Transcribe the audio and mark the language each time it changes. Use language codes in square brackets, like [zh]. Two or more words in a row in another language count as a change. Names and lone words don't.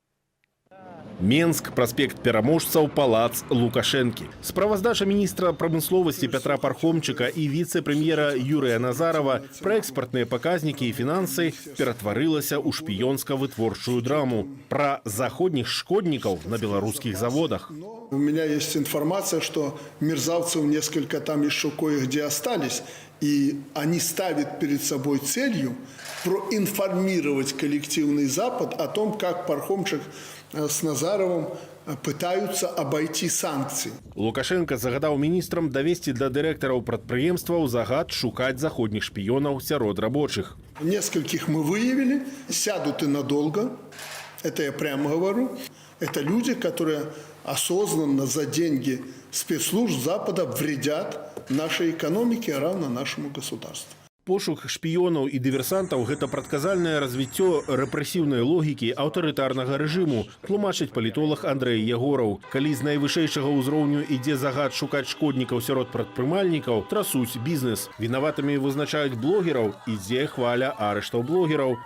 [be] Менск, праспект пераможцаў, палац Лукашэнкі. Справаздача міністра прамысловасці Пятра Пархомчыка і віцэ-прэм'ера Юрыя Назарова пра экспартныя паказнікі і фінансы ператварылася ў шпіёнска-вытворчую драму пра заходніх шкоднікаў на беларускіх заводах. [ru] У меня есть информация, что мерзавцев несколько там еще кое-где остались, и они ставят перед собой целью проинформировать коллективный Запад о том, как Пархомчик с Назаровым пытаются обойти санкции. [be] Лукашенко загадаў міністрам давесці для дырэктараў прадпрыемстваў загад шукаць заходніх шпіёнаў сярод рабочых. [ru] Нескольких мы выявили, сядут и надолго, это я прямо говорю. Это люди, которые осознанно за деньги спецслужб Запада вредят нашей экономике, а равно нашему государству. [be] Пошук шпіёнаў і дыверсантаў – гэта прадказальнае развіццё рэпрэсіўнай логікі аўтарытарнага рэжыму, тлумачыць палітолог Андрэй Ягораў. Калі з найвышэйшага ўзроўню ідзе загад шукаць шкоднікаў сярод прадпрымальнікаў, трасуць бізнес. Вінаватымі вызначаюць блогераў, ідзе хваля арыштаў блогераў.